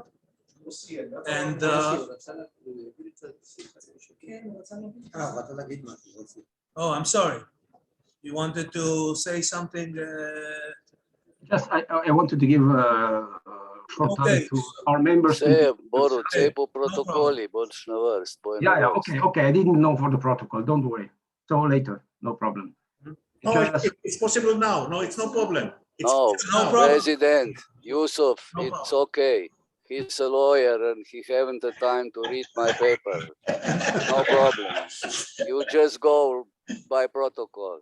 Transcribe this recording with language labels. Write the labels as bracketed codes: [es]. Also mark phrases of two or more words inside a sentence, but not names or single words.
[en] And oh, I'm sorry. You wanted to say something? Just, I wanted to give a short time to our members. [sl] Borut, say po protokoli, boš na vrst. [en] Yeah, okay. I didn't know for the protocol. Don't worry. So later, no problem. No, it's possible now. No, it's no problem. No, no problem. President Yusuf, it's okay. He's a lawyer and he haven't the time to read my paper. No problem. You just go by protocol.